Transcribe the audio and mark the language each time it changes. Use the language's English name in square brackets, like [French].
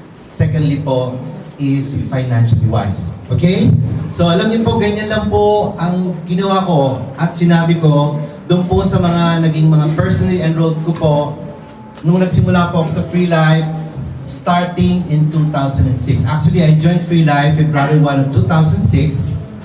[English] Secondly po, is financially wise. Okay? [Filipino] So alam niyo po, ganyan lang po ang ginawa ko at sinabi ko doon po sa mga naging mga personally enrolled ko po nung nagsimula po ako sa Free Life starting in 2006. [English] Actually, I joined Free Life February 1 of 2006.